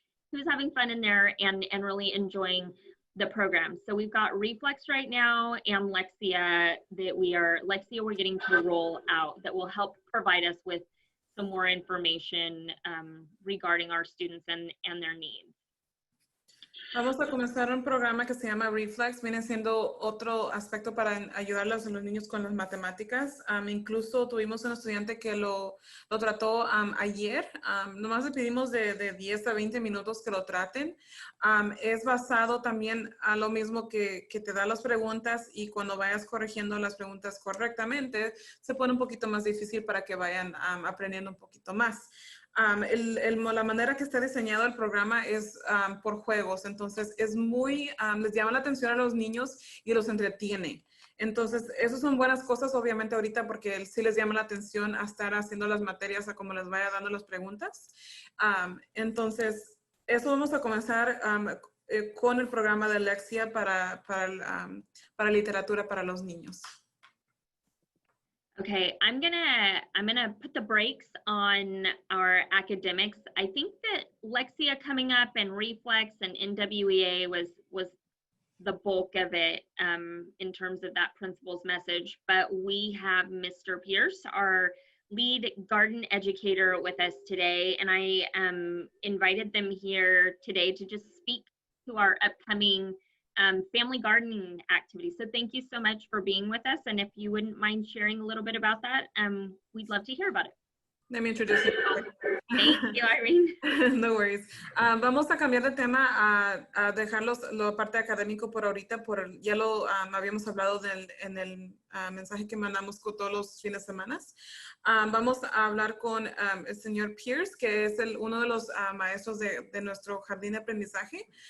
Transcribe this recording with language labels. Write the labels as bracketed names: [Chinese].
[English] He was having fun in there and really enjoying the program. So we've got reflex right now and Lexia we're getting to roll out that will help provide us with some more information regarding our students and their needs. [Spanish] Vamos a comenzar un programa que se llama Reflex. Viene siendo otro aspecto para ayudar a los niños con las matemáticas. Incluso tuvimos un estudiante que lo trató ayer. Nomás le pedimos de 10 a 20 minutos que lo traten. Es basado también a lo mismo que te da las preguntas, y cuando vayas corrigiendo las preguntas correctamente, se pone un poquito más difícil para que vayan aprendiendo un poquito más. La manera que está diseñado el programa es por juegos, entonces es muy, les llama la atención a los niños y los entretiene. Entonces, esas son buenas cosas, obviamente, ahorita, porque sí les llama la atención a estar haciendo las materias a como les vaya dando las preguntas. Entonces, eso vamos a comenzar con el programa de Lexia para literatura para los niños. [English] Okay, I'm gonna put the brakes on our academics. I think that Lexia coming up and reflex and NWEA was the bulk of it in terms of that principal's message. But we have Mr. Pierce, our lead garden educator, with us today, and I invited them here today to just speak to our upcoming family gardening activities. So thank you so much for being with us. And if you wouldn't mind sharing a little bit about that, we'd love to hear about it. Let me introduce you. Thank you, Irene. No worries. [Spanish] Vamos a cambiar de tema a dejar la parte académico por ahorita. Ya lo habíamos hablado en el mensaje que mandamos con todos los fines de semana. Vamos a hablar con el señor Pierce, que es uno de los maestros de nuestro jardín de aprendizaje.